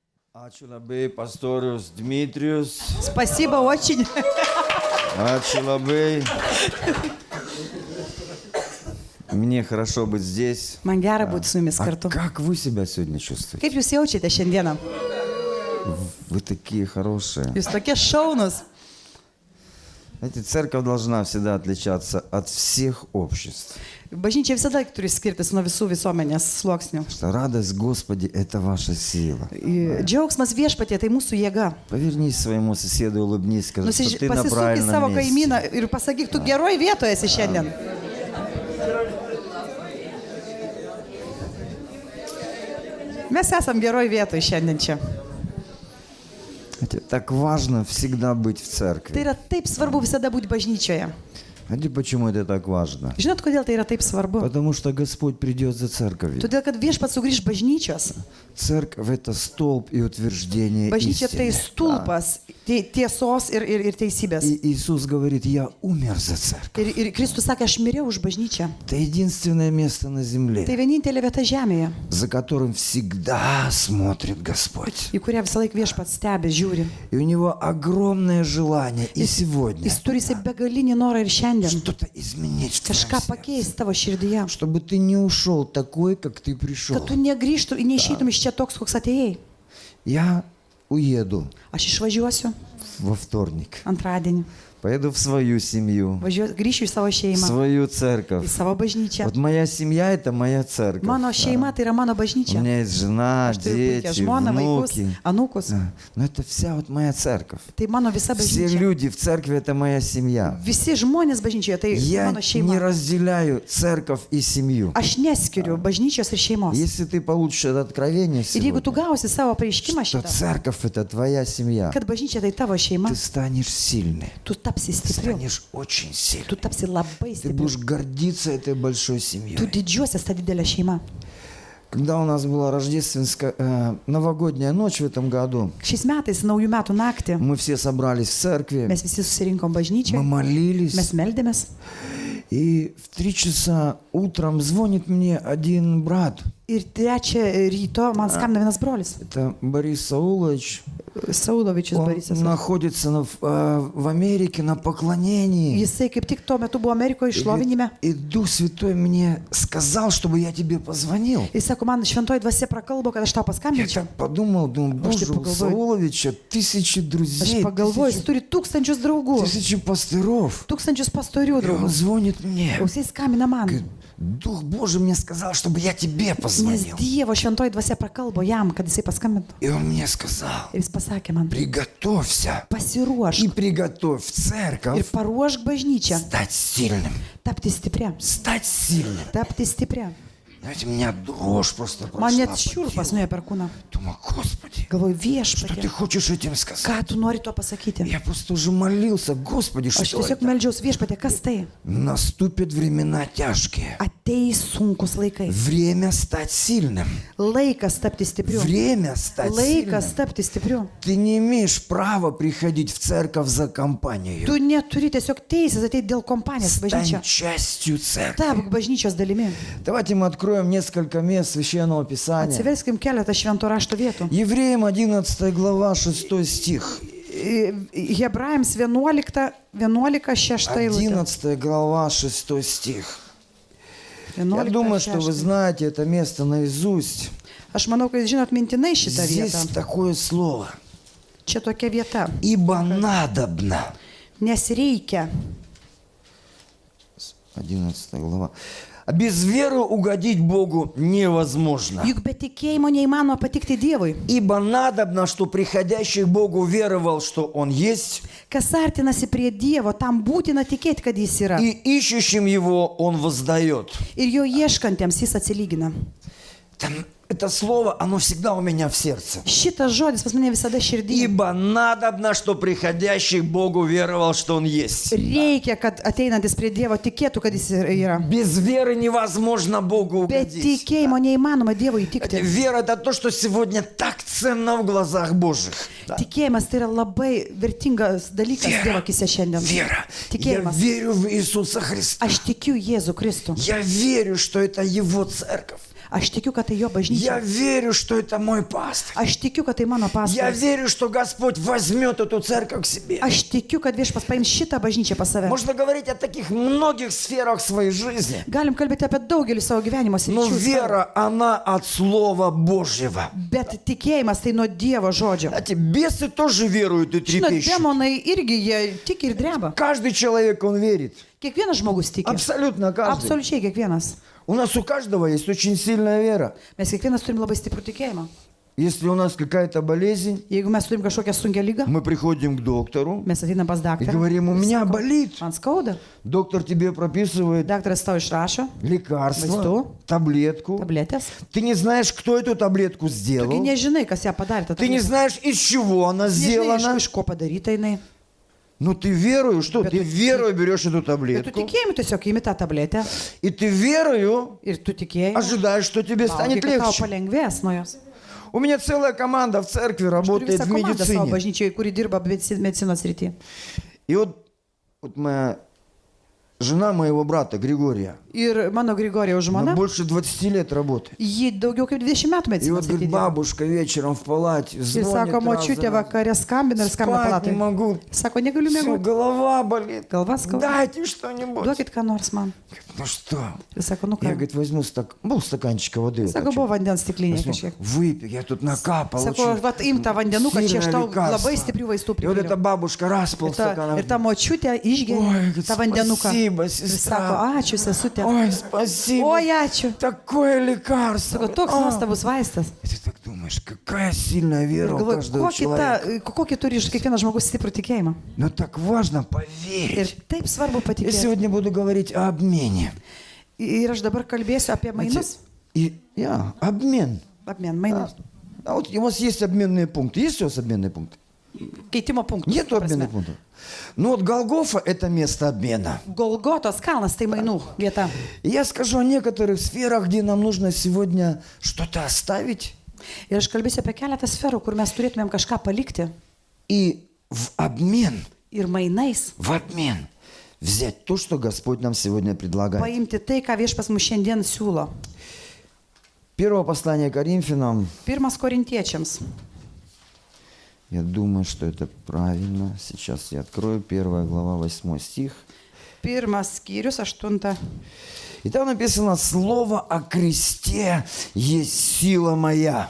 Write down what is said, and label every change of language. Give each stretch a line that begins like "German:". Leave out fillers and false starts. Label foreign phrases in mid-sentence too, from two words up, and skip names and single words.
Lithuanian: Ačiū labai, pastorius Dmitrijus.
Russian: Спасибо очень.
Lithuanian: Ačiū labai.
Russian: Мне хорошо быть здесь.
Lithuanian: Man gera būti su jumis kartu.
Russian: Как вы себя сегодня чувствуете?
Lithuanian: Kaip jūs jaučiate šiandieną?
Russian: Вы такие хорошие.
Lithuanian: Jūs tokie šaunus.
Russian: Знаете, церковь должна всегда отличаться от всех обществ.
Lithuanian: Bažnyčia visada turi skirtis nuo visų visuomenės sluoksnių.
Russian: Что радость Господи – это ваша сила.
Lithuanian: Džiaugsmas viešpatie tai mūsų jėga.
Russian: Повернись своему соседу и улыбнись, скажи, что ты на
Lithuanian: Pasisuk į
Russian: правильном
Lithuanian: savo
Russian: месте.
Lithuanian: kaimyną ir pasakyk, tu geroj vietoje esi šiandien. Mes esam geroj vietoje šiandien čia.
Russian: Знаете, так важно всегда быть в
Lithuanian: Tai
Russian: церкви.
Lithuanian: yra taip svarbu visada būti bažnyčioje.
Russian: Знаете, почему это так важно?
Lithuanian: Žinot, kodėl tai yra taip svarbu?
Russian: Потому что Господь придет за церковью.
Lithuanian: Todėl, kad viešpats sugrįž bažnyčios.
Russian: Церковь – это столб и утверждение
Lithuanian: Bažnyčia tai
Russian: истины.
Lithuanian: stulpas tiesos ir teisybės.
Russian: И Иисус говорит, я умер за церковь.
Lithuanian: Ir Kristus sakė, aš mirėjau už bažnyčią.
Russian: Это единственное место на
Lithuanian: Tai
Russian: земле,
Lithuanian: vienintelė vieta žemėje,
Russian: за которым всегда смотрит Господь.
Lithuanian: į kurią visą laiką viešpats stebi, žiūri.
Russian: И у Него огромное желание и сегодня
Lithuanian: Jis turi begalinį norą ir šiandien
Russian: что-то изменить в твоем
Lithuanian: kažką
Russian: сердце.
Lithuanian: pakeisti tavo širdyje.
Russian: Чтобы ты не ушел такой, как ты пришел.
Lithuanian: Kad tu negrįžtum ir neišeitum iš čia toks, koks atėjai.
Russian: Я уеду
Lithuanian: Aš išvažiuosiu
Russian: во вторник.
Lithuanian: antradienį.
Russian: Поеду в свою семью,
Lithuanian: Grįšiu į savo
Russian: в
Lithuanian: šeimą,
Russian: свою
Lithuanian: į
Russian: церковь.
Lithuanian: savo bažnyčią.
Russian: Вот моя семья – это моя церковь.
Lithuanian: Mano šeima tai yra mano
Russian: У
Lithuanian: bažnyčia.
Russian: меня есть жена,
Lithuanian: Aš turiu puikią
Russian: дети,
Lithuanian: žmoną, vaikus,
Russian: внуки.
Lithuanian: anūkus.
Russian: Да. Но это вся вот моя церковь.
Lithuanian: Tai mano visa
Russian: Все
Lithuanian: bažnyčia.
Russian: люди в церкви – это моя семья.
Lithuanian: Visi žmonės bažnyčioje tai
Russian: Я
Lithuanian: mano
Russian: не
Lithuanian: šeima.
Russian: разделяю церковь и семью.
Lithuanian: Aš neskiriu bažnyčios ir šeimos.
Russian: Если ты получишь это откровение
Lithuanian: Ir jeigu tu
Russian: сегодня,
Lithuanian: gausi savo pareiškimą
Russian: что
Lithuanian: šitą,
Russian: церковь – это твоя семья,
Lithuanian: kad bažnyčia tai tavo šeima,
Russian: ты станешь сильный,
Lithuanian: tu tapsi
Russian: ты
Lithuanian: stipriu,
Russian: станешь очень
Lithuanian: tu
Russian: сильным.
Lithuanian: tapsi labai
Russian: Ты
Lithuanian: stipriu,
Russian: будешь гордиться этой большой
Lithuanian: tu
Russian: семьей.
Lithuanian: didžiuosies tą didelę šeimą.
Russian: Когда у нас была рождественская, новогодняя ночь в этом году,
Lithuanian: Šiais metais, naujų metų naktį,
Russian: мы все собрались в церкви,
Lithuanian: mes visi susirinkom
Russian: мы
Lithuanian: bažnyčioje,
Russian: молились.
Lithuanian: mes meldėmės.
Russian: И в 3 часа утром звонит мне один брат.
Lithuanian: Ir 3 ryto man skambina vienas brolis,
Russian: Это Борис Саулович.
Lithuanian: Saulovičius
Russian: Он
Lithuanian: Borisas.
Russian: находится в Америке на поклонении.
Lithuanian: Jisai kaip tik tuo metu buvo Amerikoje išlovinime.
Russian: И Дух Святой мне сказал, чтобы я тебе позвонил.
Lithuanian: Jis sako, man šventoji dvasia prakalbo, kad aš tau
Russian: Я
Lithuanian: paskambinčiau.
Russian: так подумал, думаю, боже, у поголовой. Сауловича тысячи
Lithuanian: Aš
Russian: друзей,
Lithuanian: pagalvoju, jis turi tūkstančius draugų,
Russian: тысячи пасторов.
Lithuanian: tūkstančius pastorių
Russian: И он
Lithuanian: draugų.
Russian: звонит мне.
Lithuanian: O jisai skambina man,
Russian: Говорит, Дух Божий мне сказал, чтобы я тебе
Lithuanian: nes
Russian: позвонил.
Lithuanian: Dievo šventoji dvasia prakalbo jam, kad jisai paskambintų.
Russian: И он мне сказал,
Lithuanian: Ir jis pasakė man,
Russian: приготовься и
Lithuanian: pasiruošk
Russian: приготовь
Lithuanian: ir
Russian: церковь
Lithuanian: paruošk bažnyčią,
Russian: стать сильным.
Lithuanian: tapti stipria,
Russian: Стать сильным.
Lithuanian: tapti stipria.
Russian: Знаете, у меня дрожь просто
Lithuanian: Man
Russian: прошла
Lithuanian: net
Russian: по
Lithuanian: šiurpas
Russian: телу.
Lithuanian: nuėjo per kūną.
Russian: Думаю, Господи,
Lithuanian: Galvoju,
Russian: что ты
Lithuanian: viešpatie,
Russian: хочешь этим сказать?
Lithuanian: ką tu nori to pasakyti?
Russian: Я просто уже молился, Господи,
Lithuanian: Aš
Russian: что
Lithuanian: tiesiog
Russian: это?
Lithuanian: meldžiausi, viešpatie, kas tai?
Russian: Наступят времена тяжкие.
Lithuanian: Ateis sunkus laikai.
Russian: Время стать сильным.
Lithuanian: Laikas tapti stipriu.
Russian: Время стать
Lithuanian: Laikas
Russian: сильным.
Lithuanian: tapti stipriu.
Russian: Ты не имеешь права приходить в церковь за компанию.
Lithuanian: Tu neturi tiesiog teisės ateiti dėl kompanijos bažnyčia.
Russian: Стань частью церкви.
Lithuanian: Tapk bažnyčios dalimi.
Russian: Давайте мы откроем несколько мест Священного Писания.
Lithuanian: Atsiverskim keletą švento rašto vietų.
Russian: Евреям 11 глава 6 стих.
Lithuanian: Hebrajams 11:6 eilutė.
Russian: 11 глава 6 стих. Я 11:6. думаю, что вы знаете это место наизусть.
Lithuanian: Aš manau, kad jūs žinot mintinai šitą
Russian: Здесь
Lithuanian: vietą.
Russian: такое слово.
Lithuanian: Čia tokia vieta.
Russian: Ибо надобно.
Lithuanian: Nes reikia.
Russian: 11 глава. А без веры угодить Богу невозможно.
Lithuanian: Juk be tikėjimo neįmanoma patikti Dievui.
Russian: Ибо надобно, что приходящий к Богу веровал, что Он есть,
Lithuanian: Kas artinasi prie Dievo, tam būtina tikėti, kad Jis yra.
Russian: и ищущим Его Он воздает.
Lithuanian: Ir jo ieškantiems Jis atsilygina.
Russian: Там это слово, оно всегда у меня в сердце.
Lithuanian: Šitas žodis pas mane visada širdyje.
Russian: Ибо надобно, что приходящий к Богу веровал, что Он есть.
Lithuanian: Reikia, kad ateinantis prie Dievo tikėtų, kad Jis yra.
Russian: Без веры невозможно Богу
Lithuanian: Be
Russian: угодить.
Lithuanian: tikėjimo neįmanoma Dievui įtikti.
Russian: Вера – это то, что сегодня так ценно в глазах Божьих. Да.
Lithuanian: Tikėjimas tai yra labai vertingas dalykas Dievo akise šiandien.
Russian: Вера. Я
Lithuanian: Tikėjimas.
Russian: верю в Иисуса Христа.
Lithuanian: Aš tikiu Jėzų Kristų.
Russian: Я верю, что это Его церковь.
Lithuanian: Aš tikiu, kad tai jo
Russian: Я
Lithuanian: bažnyčia.
Russian: верю, что это мой пастор.
Lithuanian: Aš tikiu, kad tai mano
Russian: Я
Lithuanian: pastoras.
Russian: верю, что Господь возьмет эту церковь к себе.
Lithuanian: Aš tikiu, kad viešpas paims šitą bažnyčią pas save.
Russian: Можно говорить о таких многих сферах своей жизни.
Lithuanian: Galim kalbėti apie daugelį savo gyvenimo
Russian: Но
Lithuanian: sričių.
Russian: вера, она от Слова Божьего.
Lithuanian: Bet tikėjimas tai nuo Dievo žodžio.
Russian: Знаете, бесы тоже веруют и
Lithuanian: Žinot,
Russian: трепещут.
Lithuanian: demonai irgi jie tiki ir dreba.
Russian: Каждый человек, он верит.
Lithuanian: Kiekvienas žmogus tiki.
Russian: Абсолютно каждый.
Lithuanian: Absoliučiai kiekvienas.
Russian: У нас у каждого есть очень сильная вера.
Lithuanian: Mes kiekvienas turim labai stiprų tikėjimą.
Russian: Если у нас какая-то болезнь,
Lithuanian: Jeigu mes turim kažkokią sunkią lygą,
Russian: мы приходим к доктору
Lithuanian: mes ateinam pas
Russian: и
Lithuanian: daktarą.
Russian: говорим, у меня болит.
Lithuanian: Man skauda.
Russian: Доктор тебе прописывает
Lithuanian: Daktaras tau išrašo
Russian: лекарство,
Lithuanian: Vaistų.
Russian: таблетку.
Lithuanian: tabletės.
Russian: Ты не знаешь, кто эту таблетку
Lithuanian: Tugi
Russian: сделал.
Lithuanian: nežinai, kas ją padarė. tą
Russian: Ты не
Lithuanian: tabletę.
Russian: знаешь, из чего она
Lithuanian: Nežinai,
Russian: сделана.
Lithuanian: iš ko padaryta jinai.
Russian: Но ты верою, что?
Lithuanian: Bet
Russian: Ты
Lithuanian: tu-
Russian: верою берешь эту
Lithuanian: Ir tu
Russian: таблетку.
Lithuanian: tikėjimu tiesiog įimi tą tabletę.
Russian: И ты верою
Lithuanian: Ir tu tikėjai.
Russian: ожидаешь, что тебе
Lithuanian: Lauki,
Russian: станет
Lithuanian: kad tau
Russian: легче.
Lithuanian: palengvės nuo jos.
Russian: У меня целая команда в церкви
Lithuanian: Turiu
Russian: работает
Lithuanian: visą
Russian: в
Lithuanian: komandą savo
Russian: медицине.
Lithuanian: bažnyčiai, kuri dirba medicinos rytyje.
Russian: И вот моя жена моего брата Григория,
Lithuanian: Ir mano Grigorijaus
Russian: она
Lithuanian: žmona,
Russian: больше 20 лет работает.
Lithuanian: ji daugiau kaip 20 metų
Russian: И вот
Lithuanian: medicinos
Russian: говорит,
Lithuanian: rytyje.
Russian: бабушка вечером в палате
Lithuanian: Ir
Russian: звонит
Lithuanian: sako,
Russian: раз
Lithuanian: močiutė
Russian: за разом.
Lithuanian: vakarė skambina ir skambina
Russian: Спать не
Lithuanian: palatai.
Russian: могу.
Lithuanian: Sako, negaliu
Russian: Все,
Lithuanian: miegoti.
Russian: голова болит.
Lithuanian: Galva skauda.
Russian: Дайте что-нибудь.
Lithuanian: Duokit ką nors man.
Russian: Ну что?
Lithuanian: Ir sako, nu
Russian: Я,
Lithuanian: ką.
Russian: говорит, возьму стаканчика воды. вот
Lithuanian: Sako,
Russian: так
Lithuanian: buvo
Russian: чуть.
Lithuanian: vandens stiklinė
Russian: Возьму,
Lithuanian: kažkiek.
Russian: выпей, я тут накапал.
Lithuanian: Sako,
Russian: очень
Lithuanian: vat imta vandenuką, čia aš
Russian: сильное
Lithuanian: tau
Russian: лекарство.
Lithuanian: labai stiprių vaistų
Russian: И вот эта
Lithuanian: pripyliau.
Russian: бабушка раз
Lithuanian: Ir
Russian: полстакана.
Lithuanian: ta močiutė
Russian: Ой,
Lithuanian: išgeria
Russian: говорит,
Lithuanian: tą vandenuką.
Russian: спасибо,
Lithuanian: Ir
Russian: сестра.
Lithuanian: sako, ačiū sesutė.
Russian: Ой, спасибо.
Lithuanian: Oi, ačiū.
Russian: Такое лекарство.
Lithuanian: Sako, toks
Russian: А.
Lithuanian: nuostabus vaistas.
Russian: И ты так думаешь, какая сильная вера у
Lithuanian: Galvoju,
Russian: каждого человека.
Lithuanian: kokį turi iš kiekvieno žmogus stiprų tikėjimą.
Russian: Но так важно
Lithuanian: Ir
Russian: поверить.
Lithuanian: taip svarbu
Russian: Я
Lithuanian: patikėti.
Russian: сегодня буду говорить о обмене.
Lithuanian: Ir aš dabar kalbėsiu apie mainus.
Russian: Обмен.
Lithuanian: Apmen, mainus.
Russian: А вот у вас есть обменные пункты. Есть у вас обменные пункты?
Lithuanian: Keitimo punktų.
Russian: Нету обменных пунктов. Ну вот Голгофа – это место обмена.
Lithuanian: Golgotos kalnas tai mainų vieta.
Russian: И я скажу о некоторых сферах, где нам нужно сегодня что-то оставить.
Lithuanian: Ir aš kalbėsiu apie keletą sferų, kur mes turėtumėm kažką palikti.
Russian: И в обмен
Lithuanian: Ir mainais
Russian: взять то, что Господь нам сегодня предлагает.
Lithuanian: paimti tai, ką viešpas mums šiandien siūlo.
Russian: Первое послание Коринфянам.
Lithuanian: 1 Korintiečiams.
Russian: Я думаю, что это правильно. Сейчас я открою. 1 глава, 8 стих.
Lithuanian: 1 skyrius, 8.
Russian: И там написано: «Слово о кресте есть сила моя».